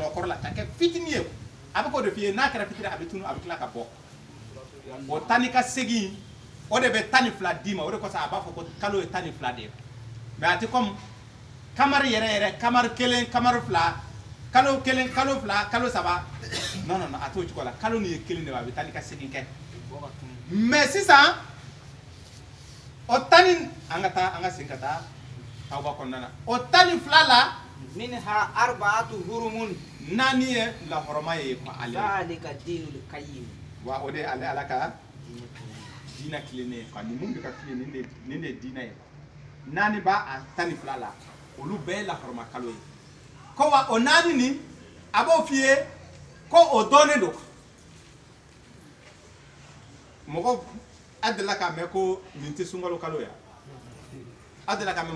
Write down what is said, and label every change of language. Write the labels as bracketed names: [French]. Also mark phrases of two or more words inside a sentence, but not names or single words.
[Bambara] nɔ kɔrɔ la ka kɛ fitinin ye a bɛ k'o de f'i ye n'a kɛra fitinin a bɛ tunu a bɛ tila ka bɔ o tan ni ka segin o de bɛ tan ni fila d'i ma o de kɔsɔn a b'a fɔ ko kalo ye tan ni fila de ye mais a tɛ comme kamari yɛrɛ kamari kelen kamari fila kalo kelen kalo fila kalo saba non a t'o cogo la kalo nin ye kelen de ye a bɛ tan ni ka segin kɛ mais sisan o tan ni an ka segin ka taa aw ka kɔnɔna na o tan ni fila la [Arabic] منها أربعة حرم [Bambara] naani ye lahɔrɔma ye quoi ale [Arabic] ذلك الدين القيم [Bambara] wa o de ale ala ka diinɛ tilennen ye quoi ni mun bɛ ka f'i ye nin de ye diinɛ ye naani b'a a tan ni fila la olu bɛɛ ye lahɔrɔma kalo ye ko wa o naani nin a b'o f'i ye ko o dɔnnen don mɔgɔ a delila k'a mɛn ko nin tɛ sunkalo kalo ya a delila k'a